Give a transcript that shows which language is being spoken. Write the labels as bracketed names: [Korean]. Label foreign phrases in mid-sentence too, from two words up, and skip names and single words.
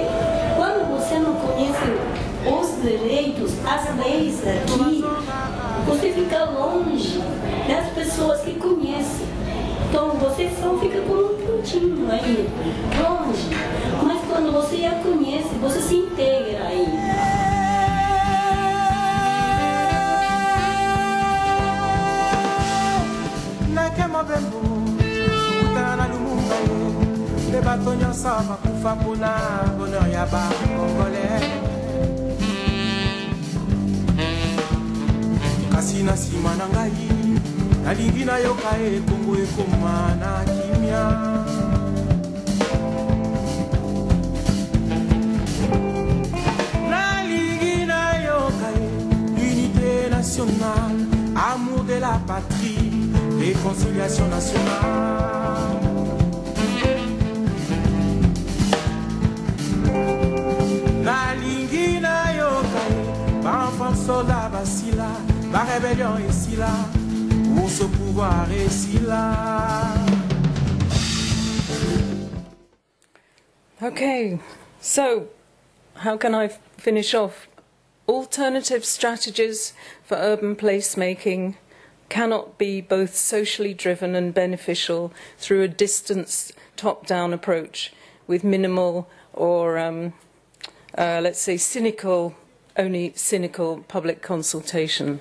[Portuguese] Quando você não conhece os direitos, as leis aqui, você fica longe das pessoas que conhecem. Então você só fica com um pontinho aí, longe. Mas quando você a conhece, você se integra aí. [Lingala] Bato nyonso bakufa mpona bonheur ya bakongolais. Kasi na nsima na ngai nalingi nayoka ekombo ekoma na kimia. Nalingi nayoka [French] l'unité nationale, amour de la patrie, réconciliation nationale. Soldat basila, la rébellion est là, pour ce pouvoir est là. [English] Okay, so how can I finish off? Alternative strategies for urban placemaking cannot be both socially driven and beneficial through a distanced top-down approach with minimal or, let's say, only cynical public consultation.